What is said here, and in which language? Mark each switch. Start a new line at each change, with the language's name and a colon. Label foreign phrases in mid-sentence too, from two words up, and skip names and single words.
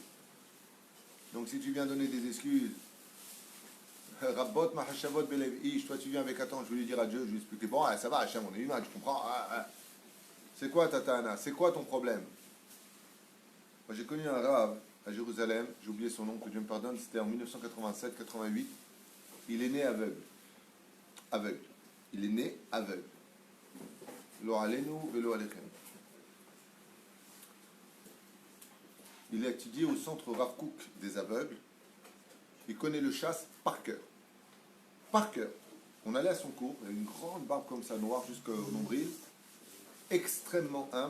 French: Donc si tu viens donner des excuses,
Hebrew: רבות מחשבות בלב איש,
French: toi tu viens avec attends, je vais lui dire à Dieu, je vais lui expliquer, bon, ça va, Hachem, on est humain, tu comprends? C'est quoi Tatana? C'est quoi ton problème? Moi j'ai connu un rave à Jérusalem, j'ai oublié son nom, que Dieu me pardonne, c'était en 1987-88. Il est né aveugle. Aveugle. Il est né aveugle.
Hebrew: לא עלינו ולא עליכם.
French: Il a étudié au centre Rav Kook des aveugles. Il connaît le chasse par cœur. Par cœur. On allait à son cours, il a une grande barbe comme ça, noire jusqu'au nombril, extrêmement humble.